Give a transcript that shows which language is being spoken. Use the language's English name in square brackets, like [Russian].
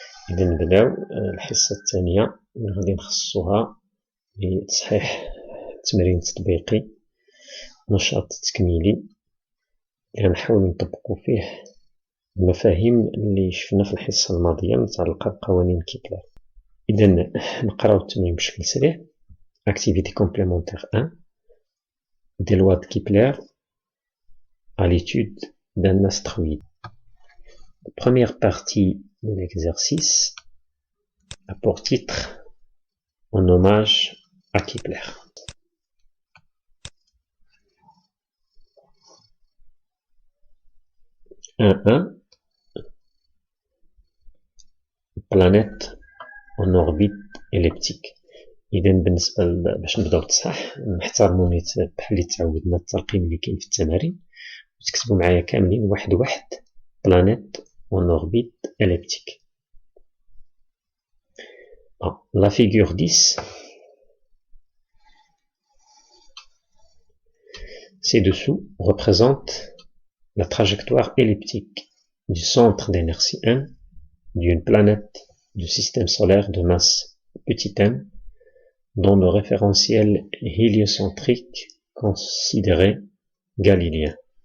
[Arabic] إذا نبداو الحصة الثانية اللي غادي نخصصوها لتصحيح التمرين التطبيقي، نشاط تكميلي اللي غنحاولو نطبقو فيه المفاهيم اللي شفنا في الحصة الماضية متعلقة بقوانين كيبلر. إذا نقراو التمرين بشكل سريع. [French] Activité complémentaire 1 des lois de Kepler à l'étude d'un astéroïde. La première partie de l'exercice a pour titre en hommage à Kepler. Planète en orbite elliptique. [Arabic] إذا بالنسبة باش نبداو التصحيح نحترمو بحال اللي تعودنا الترقيم اللي كاين في التمارين، وتكتبوا معايا كاملين واحد واحد [French] planète en orbite elliptique. La figure 10 ci-dessous représente la trajectoire elliptique du centre d'inertie M d'une planète du système solaire de masse petit m dont le référentiel héliocentrique considéré galiléen.